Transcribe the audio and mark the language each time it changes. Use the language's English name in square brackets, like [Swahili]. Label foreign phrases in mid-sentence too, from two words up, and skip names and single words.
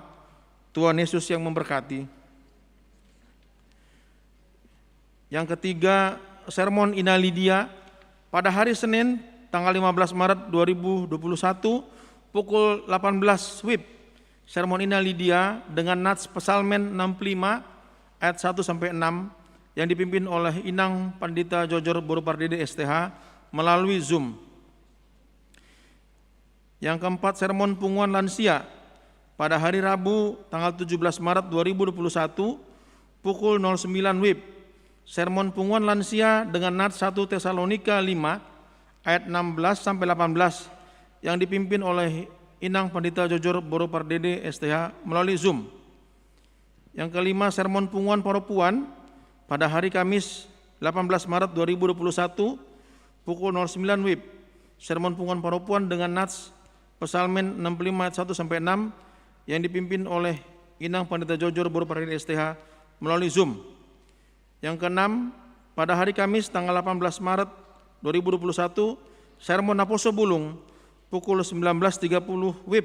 [Indonesian] Tuhan Yesus yang memberkati. Yang ketiga, sermon Ina Lydia pada hari Senin tanggal 15 Maret 2021 pukul 18 WIB. Sermon Ina Lydia dengan nats Psalmen 65 ayat 1 sampai 6 yang dipimpin oleh Inang Pandita Jojor Boru Pardede STH melalui Zoom. Yang keempat, sermon punguan lansia pada hari Rabu tanggal 17 Maret 2021 pukul 09 WIB. Sermon punguan lansia dengan nats 1 Tesalonika 5 ayat 16 sampai 18 yang dipimpin oleh Inang Pandita Jojor Boru Pardede STH melalui Zoom. Yang kelima, sermon punguan paropuan pada hari Kamis 18 Maret 2021 pukul 09 WIB. Sermon punguan paropuan dengan nats Psalmen 65 ayat 1 sampai 6 yang dipimpin oleh Inang Pandita Jojor Boru Pardede STH melalui Zoom. Yang keenam, pada hari Kamis tanggal 18 Maret 2021, sermon Apostle Bulung pukul 19.30 WIB.